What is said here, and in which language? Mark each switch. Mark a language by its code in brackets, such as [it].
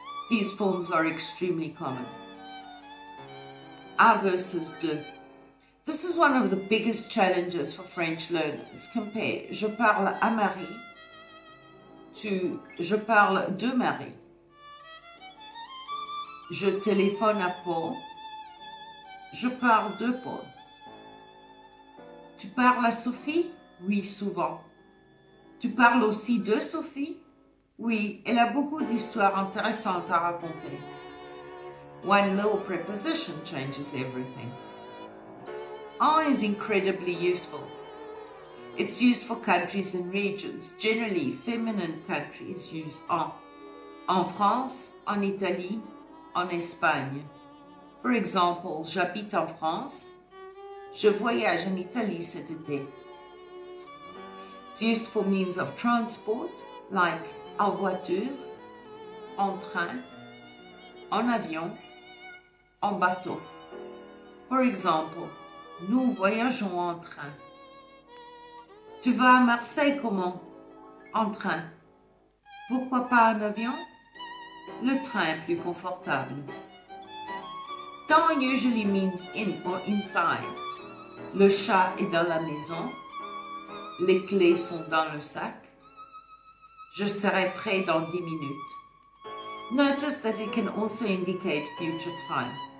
[en] These forms are extremely common. À versus de. This is one of the biggest challenges for French learners. [fr] Compare je parle à Marie to je parle de Marie. Je téléphone à Paul. Je parle de Paul. Tu parles à Sophie? Oui, souvent. Tu parles aussi de Sophie? Oui, elle a beaucoup d'histoires intéressantes à raconter. [en] One little preposition changes everything. En is incredibly useful. It's used for countries and regions. Generally, feminine countries use en. [fr] En France, en Italie, en Espagne. [en] For example, [fr] j'habite en France. Je voyage en Italie cet été. [en] It's used for means of transport, like [fr] en voiture, en train, en avion, en bateau. [en] For example, [fr] nous voyageons en train. Tu vas à Marseille comment? En train. Pourquoi pas en avion? Le train est plus confortable. [en] Dans usually means in or inside. [fr] Le chat est dans la maison. Les clés sont dans le sac. Je serai prêt dans 10 minutes. [en] Notice that it can also indicate future time.